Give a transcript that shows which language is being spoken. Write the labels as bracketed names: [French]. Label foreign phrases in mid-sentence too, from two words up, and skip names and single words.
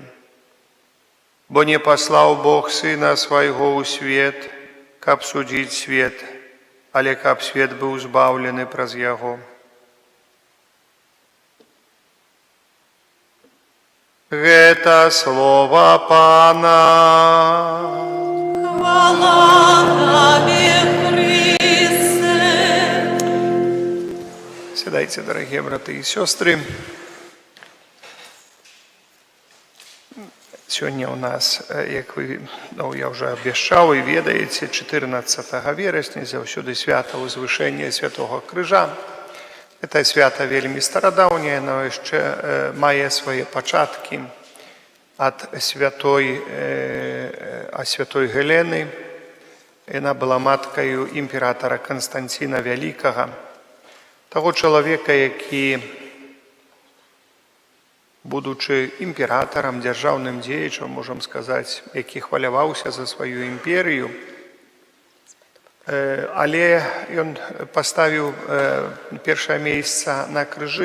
[Belarusian] Бо не паслаў Бог Сына Свайго ў свет, каб судзіць свет, але каб свет быў збаўлены праз Яго». Гэта слова Пана. [Ukrainian] Хвала Тебе, Христе. Сідайте, дорогі брати і сестри. Сьогодні у нас, як я вже обіцяв і ведаєте, 14 вересня, [Belarusian] заўсёды свята Узвышення Святого Крыжа. Гэта свята вельмі старадаўняе, но яшчэ мае свае пачаткі ад святой Гелены. Яна была маткаю імператара Канстанціна Вялікага, таго чалавека, які, будучы імператарам, дзяржаўным дзеячам, можам сказаць, які хваляваўся за сваю імперію, але ён паставіў першае месца на крыжы.